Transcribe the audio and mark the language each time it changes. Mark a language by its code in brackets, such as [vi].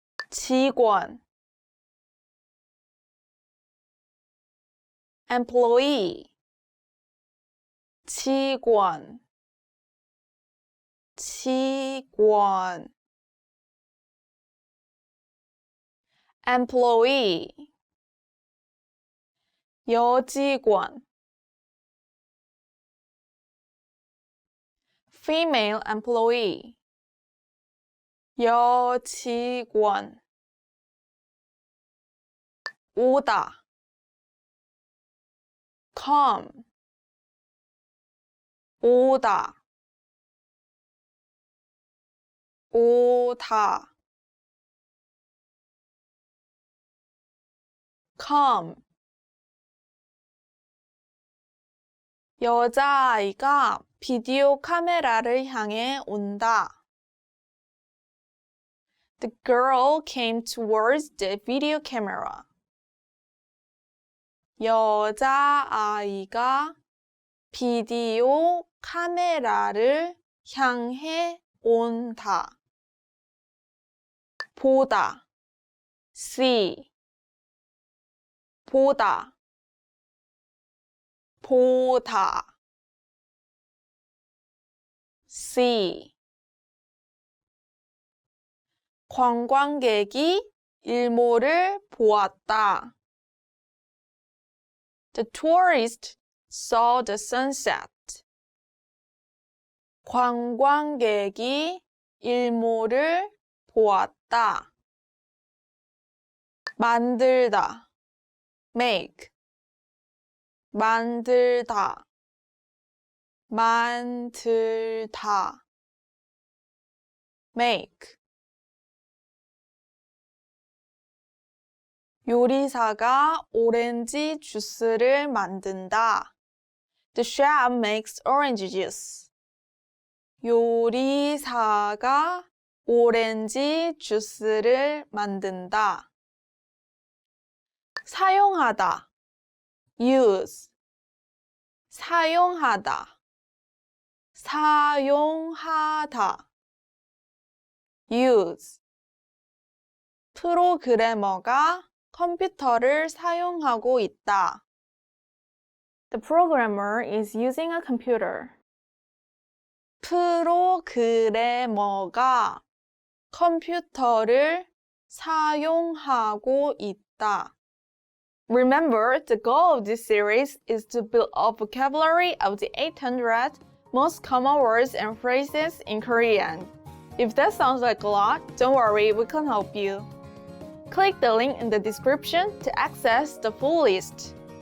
[ko] 직원, [en] employee, [ko] 직원, 직원, employee. 여직원, [en] female employee, [ko] 여직원. 오다, [en] come, [ko] 오다, 오다, come. 여자아이가 비디오 카메라를 향해 온다. [en] The girl came towards the video camera. [ko] 여자아이가 비디오 카메라를 향해 온다. 보다. [en] See. [ko] 보다. 보다. [en] See. [ko] 관광객이 일몰을 보았다. [en] The tourist saw the sunset. [ko] 관광객이 일몰을 보았다. 만들다. [en] Make. [ko] 만들다. 만들다. [en] Make. [ko] 요리사가 오렌지 주스를 만든다. [en] The chef makes orange juice. [ko] 요리사가 오렌지 주스를 만든다. 사용하다. [en] Use. [ko] 사용하다. 사용하다. [en] Use. [ko] 프로그래머가 컴퓨터를 사용하고 있다. [en] The programmer is using a computer. [ko] 프로그래머가 컴퓨터를 사용하고 있다. [en] Remember, the goal of this series is to build a vocabulary of the 800 most common words and phrases in Korean. If that sounds like a lot, don't worry, we can help you. Click the link in the description to access the full list.